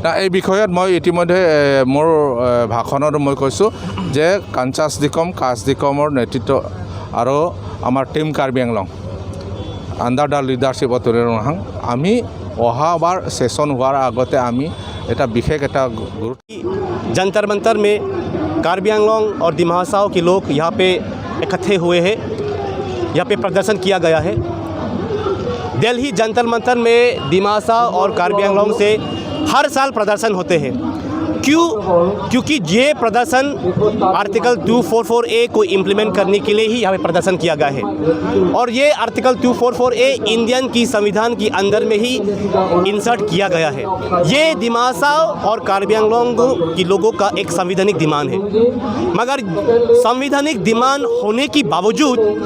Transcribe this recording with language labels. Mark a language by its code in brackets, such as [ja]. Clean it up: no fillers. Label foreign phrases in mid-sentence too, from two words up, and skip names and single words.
[as] এই বিষয়ত মই ইতিমধ্যে মোৰ ভাষণত মই কৈছোঁ যে কাছডিকমৰ নেতৃত্ব আৰু আমাৰ টিম কাৰ্বি আংলং [en] under the leadership of [as] তৰুণ আমি অহাবাৰ সেশন হোৱাৰ আগতে আমি এটা বিশেষ এটা [hi] जंतर मंतर में कार्बी आंगलोंग और डिमा हासाओ के लोग यहाँ पे इकट्ठे हुए हैं यहाँ पे प्रदर्शन किया गया है दिल्ली जंतर मंतर में डिमा हासाओ और कार्बी आंगलोंग से हर साल प्रदर्शन होते हैं क्योंकि ये प्रदर्शन आर्टिकल 244A को इम्प्लीमेंट करने के लिए ही यहाँ पे प्रदर्शन किया गया है और ये आर्टिकल 244A इंडियन की संविधान के अंदर में ही इंसर्ट किया गया है ये डिमा हासाओ और कार्बी आंगलोंग के लोगों का एक संवैधानिक डिमांड है मगर संवैधानिक डिमांड होने के बावजूद